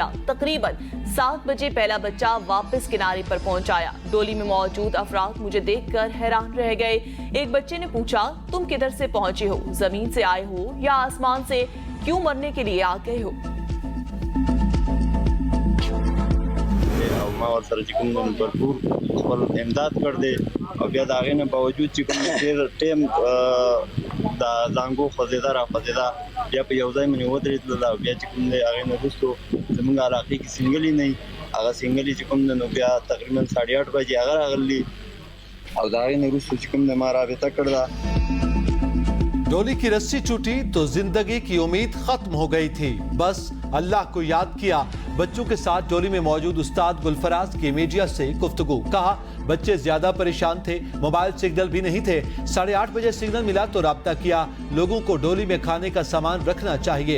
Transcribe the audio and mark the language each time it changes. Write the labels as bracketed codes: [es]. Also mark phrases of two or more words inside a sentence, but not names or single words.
[ur] تقریباً 7 بجے پہلا بچہ واپس کنارے پر پہنچایا. ڈولی میں موجود افراد مجھے دیکھ کر حیران رہ گئے. ایک بچے نے پوچھا، تم کدھر سے پہنچے ہو? زمین سے آئے ہو یا آسمان سے؟ کیوں مرنے کے لیے آ گئے ہو? [ps] اور سره چې کوم نو بھرپور خپل امداد کړ دې او بیا د هغې نه باوجود چې کوم ډېر ټیم د زانګو خوځېده را خوځېده بیا په یو ځای باندې ودرېدله او بیا چې کوم دی هغې نه وروستو زموږ علاقې کې سینګلې نه وي هغه سینګلې چې کوم دی نو بیا تقریبا 8:30 بجې هغه راغلي او د هغې نه وروستو چې کوم دی ما رابطه کړله. [ur] ڈولی کی رسی ٹوٹی تو زندگی کی امید ختم ہو گئی تھی. بس اللہ کو یاد کیا. بچوں کے ساتھ ڈولی میں موجود استاد گل فراز کی میڈیا سے گفتگو. کہا بچے زیادہ پریشان تھے, [en] mobile signal [ur] بھی نہیں تھے. 8:30 بجے سگنل ملا تو رابطہ کیا۔ لوگوں کو ڈولی میں کھانے کا سامان رکھنا چاہیے.